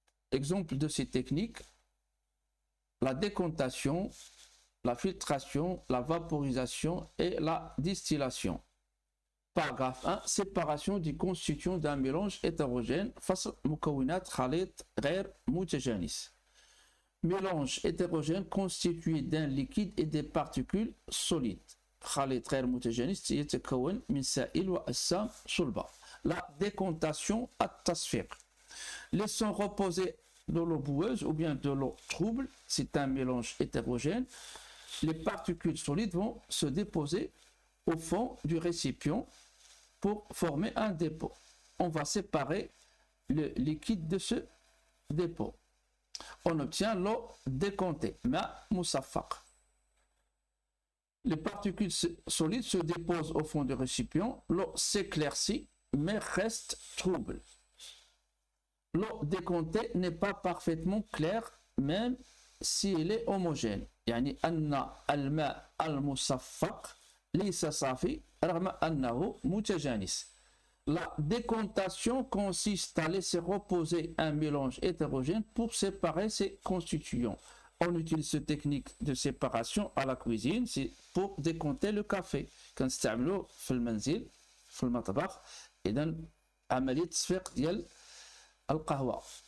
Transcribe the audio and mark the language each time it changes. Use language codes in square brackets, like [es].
[fr] Exemple de ces techniques, la décantation, la filtration, la vaporisation et la distillation. Paragraphe 1. Séparation des constituants d'un mélange hétérogène face مكونات خليط غير متجانس. Mélange hétérogène constitué d'un liquide et des particules solides. [ar] خليط غير متجانس يتكون من سائل وأجسام صلبة. [fr] La décantation التصفيق. Laissons reposer de l'eau boueuse ou bien de l'eau trouble, c'est un mélange hétérogène. Les particules solides vont se déposer au fond du récipient pour former un dépôt. On va séparer le liquide de ce dépôt. On obtient l'eau décomptée, ma moussafaq. Les particules solides se déposent au fond du récipient, l'eau s'éclaircit mais reste trouble. L'eau décomptée n'est pas parfaitement claire même si elle est homogène. [ar] يعني أن الماء المصفق ليس صافي رغم أنه متجانس. [fr] La décantation consiste à laisser reposer un mélange hétérogène pour séparer ses constituants. On utilise cette technique de séparation à la cuisine, c'est pour décanter le café. [ar] كنستعملوه في المنزل في المطبخ. إذا عملية تصفيق ديال القهوة.